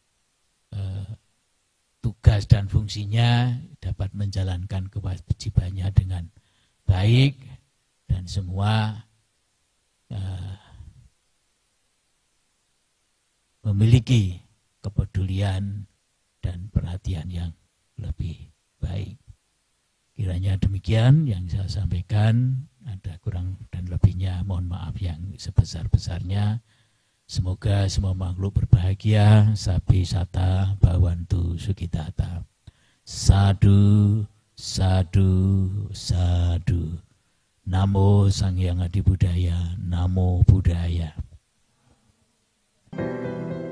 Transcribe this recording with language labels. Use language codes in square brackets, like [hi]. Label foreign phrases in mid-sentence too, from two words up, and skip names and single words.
[id] tugas dan fungsinya dapat menjalankan kewajibannya dengan baik, dan semua memiliki kepedulian dan perhatian yang lebih baik. Kiranya demikian yang saya sampaikan, ada kurang dan lebihnya mohon maaf yang sebesar-besarnya. Semoga semua makhluk berbahagia, [pi] sabi sata bawantu sukitata. Sadu, sadu, sadu. Namo Sang Hyang Adi Budaya, Namo Buddhaya.